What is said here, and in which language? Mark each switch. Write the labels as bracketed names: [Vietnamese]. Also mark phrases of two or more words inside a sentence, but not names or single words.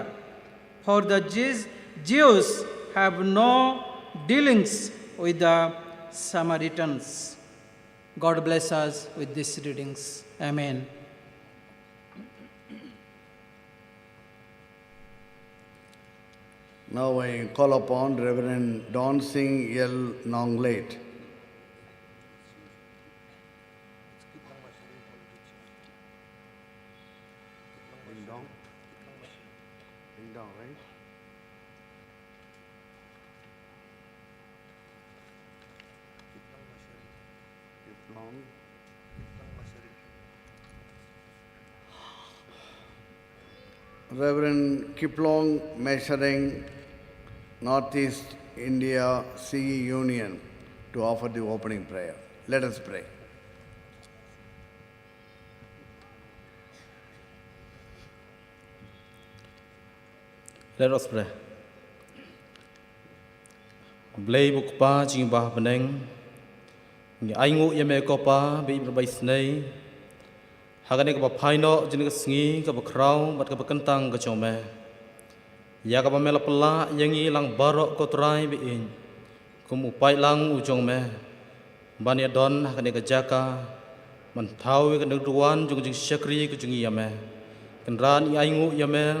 [English] For the Jews have no dealings with the Samaritans. God bless us with these readings. Amen. Now I call upon Reverend Don Singh L. Nonglet. Ding dong, right? Kiplong. Reverend Kiplong Meshering, Northeast India CE Union, to offer the opening prayer. Let us pray. Let us pray. [Khasi] Blay buk pa ching bah beneng, ngi aingu yame ko pa bi berbai snei, hagane ko pa phaino jin ka sngi ka ba krau bat ka ba kentang ka chome. Ya ka ba mela pela yangi lang barok ko trai bi in, kum upai lang ujong me, bani don hagane ka jaka, man thau ka nagduan jung jing syakri ka jung yame, kenran i aingu yame.